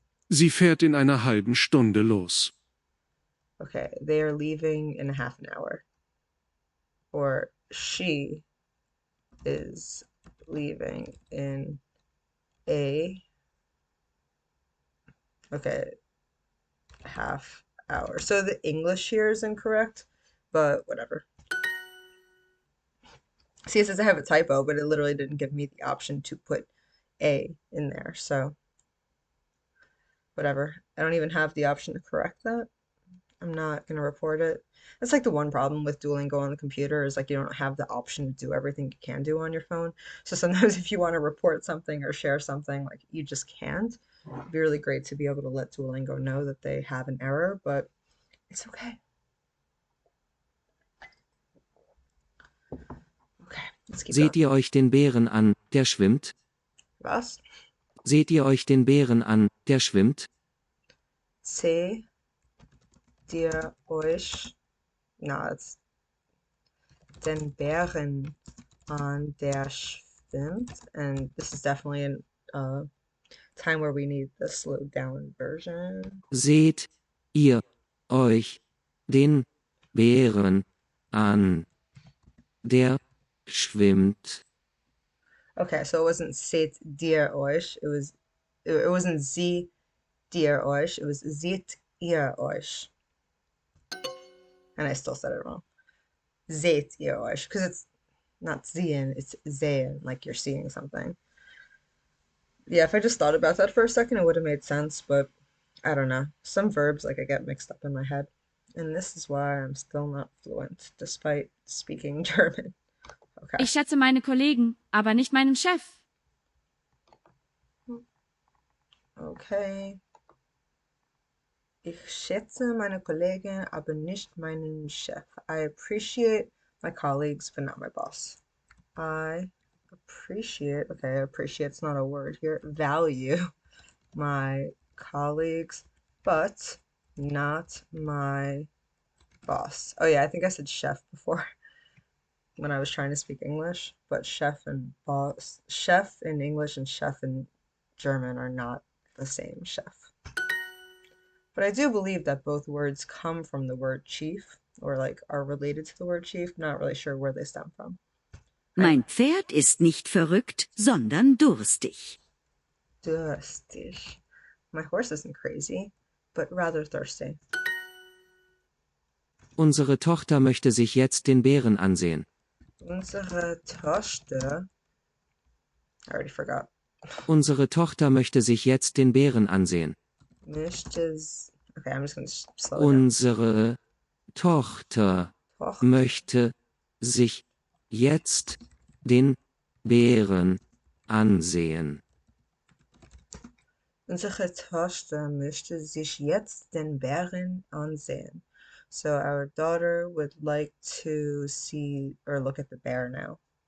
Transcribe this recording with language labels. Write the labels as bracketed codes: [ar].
[de] Sie fährt in einer halben Stunde los. [en] Okay, they are leaving in half an hour. Or she is leaving in a, okay, half hour. So the English here is incorrect, but whatever. See, it says I have a typo, but it literally didn't give me the option to put a in there. So whatever. I don't even have the option to correct that. I'm not going to report it. That's like the one problem with Duolingo on the computer is like you don't have the option to do everything you can do on your phone. So sometimes if you want to report something or share something, like you just can't. It'd be really great to be able to let Duolingo know that they have an error, but it's okay. Okay, let's keep going. [de] Seht ihr euch den Bären an, der schwimmt? Was? Seht ihr euch den Bären an, der schwimmt? Seht ihr euch, na, it's den Bären an, der schwimmt? [en] And this is definitely an time where we need the slowed down version. [de] Seht ihr euch den Bären an, der schwimmt? [en] Okay, so it wasn't [de] seht dir euch, [en] it wasn't [de] sie dir euch, [en] it was [de] seht ihr euch. [en] And I still said it wrong. [de] Seht ihr euch, [en] because it's not sehen, it's sehen, like you're seeing something. Yeah, if I just thought about that for a second, it would have made sense, but I don't know. Some verbs, like, I get mixed up in my head. And this is why I'm still not fluent, despite speaking German. Okay. [de] Ich schätze meine Kollegen, aber nicht meinen Chef. [en] Okay. [de] Ich schätze meine Kollegen, aber nicht meinen Chef. [en] I appreciate my colleagues, but not my boss. I appreciate, okay, appreciate's not a word here, value my colleagues, but not my boss. Oh yeah, I think I said chef before when I was trying to speak English, but chef and boss, chef in English and chef in German are not the same chef. But I do believe that both words come from the word chief or like are related to the word chief. Not really sure where they stem from. [de] Mein Pferd ist nicht verrückt, sondern durstig. Durstig. [en] My horse isn't crazy, but rather thirsty. [de] Unsere Tochter möchte sich jetzt den Bären ansehen. Unsere Tochter. [en] I already forgot. [de] Unsere Tochter möchte sich jetzt den Bären ansehen. Möchtes. [en] Okay, I'm just going to slow it down. [de] Unsere Tochter möchte sich jetzt den Bären ansehen. Unsere Tochter möchte sich jetzt den Bären ansehen. [en] So our daughter would like to see or look at the bear now.